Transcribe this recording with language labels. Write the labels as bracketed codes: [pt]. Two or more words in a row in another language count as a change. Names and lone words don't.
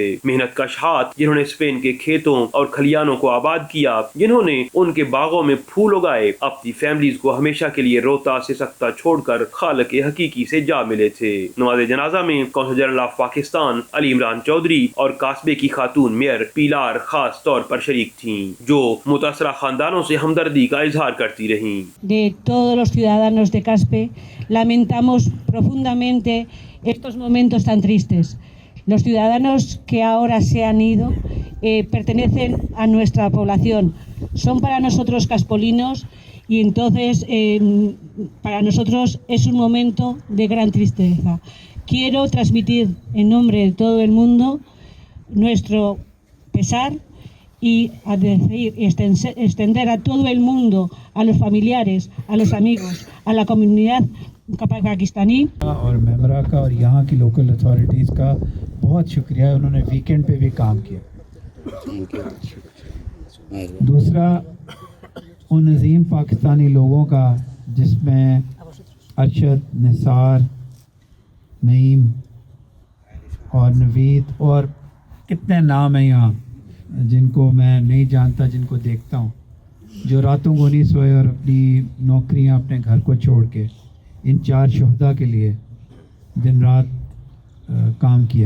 [ur] محنت کش ہاتھ جنہوں نے اسپین کے کھیتوں اور کھلیانوں کو آباد کیا، جنہوں نے ان کے باغوں میں پھول اگائے، اپنی فیملیز کو ہمیشہ کے لیے روتا سے سکتا چھوڑ کر خالق حقیقی سے جا ملے تھے. نماز جنازہ میں [en] consul general of [ur] پاکستان علی عمران چوہدری اور کاسبے کی خاتون میئر پلار خاص طور پر شریک تھیں، جو متاثرہ خاندانوں سے ہمدردی کا اظہار کرتی رہیں. [es] De todos los ciudadanos de Caspe lamentamos profundamente estos momentos tan tristes. Los ciudadanos que ahora se han ido pertenecen a nuestra población, son para nosotros caspolinos y entonces para nosotros es un momento de gran tristeza. Quiero transmitir en nombre de todo el mundo nuestro pesar y a decir, extender a todo el mundo, a los familiares, a los amigos, a la comunidad पाकिस्तानी [ur] اور میمرا کا اور یہاں کی [en] local authorities [ur] کا بہت شکریہ، انہوں نے ویکینڈ پہ بھی کام کیا. دوسرا ان عظیم پاکستانی لوگوں کا جس میں ارشد، نثار، نعیم اور نوید اور کتنے نام ہیں یہاں جن کو میں نہیں جانتا، جن کو دیکھتا ہوں، جو راتوں کو نہیں سوئے اور اپنی نوکریاں اپنے گھر کو چھوڑ کے ان 4 شہداء کے لیے دن رات کام کیا.